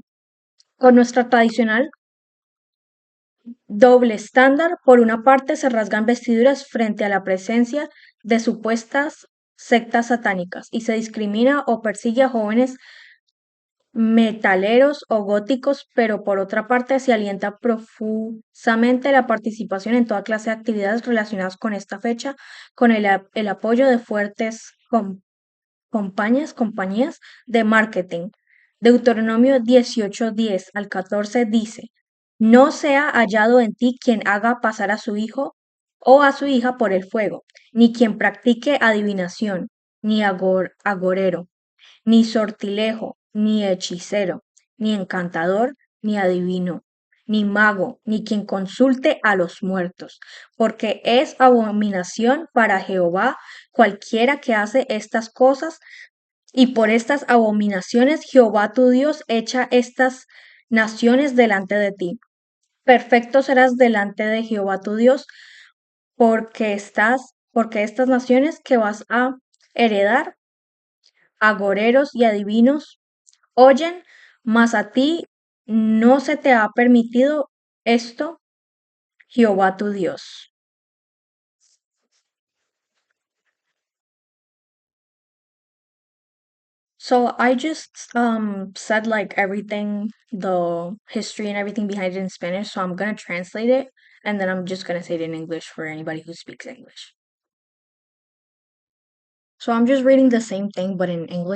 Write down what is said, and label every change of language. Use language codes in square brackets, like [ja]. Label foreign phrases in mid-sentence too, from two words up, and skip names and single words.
[es] Con nuestra tradicional doble estándar, por una parte se rasgan vestiduras frente a la presencia de supuestas sectas satánicas y se discrimina o persigue a jóvenes metaleros o góticos, pero por otra parte se alienta profusamente la participación en toda clase de actividades relacionadas con esta fecha, con el apoyo de fuertes compañías de marketing. Deuteronomio 18:10 al 14 dice, no sea hallado en ti quien haga pasar a su hijo o a su hija por el fuego, ni quien practique adivinación, ni agorero, ni sortilejo, ni hechicero, ni encantador, ni adivino, ni mago, ni quien consulte a los muertos, porque es abominación para Jehová cualquiera que hace estas cosas, y por estas abominaciones Jehová tu Dios echa estas naciones delante de ti. Perfecto serás delante de Jehová tu Dios, porque estas naciones que vas a heredar, agoreros y adivinos, oyen, mas a ti no se te ha permitido esto, Jehová tu Dios. [en] So I just said like everything, the history and everything behind it in Spanish, so I'm gonna translate it and then I'm just gonna say it in English for anybody who speaks English. So I'm just reading the same thing but in English.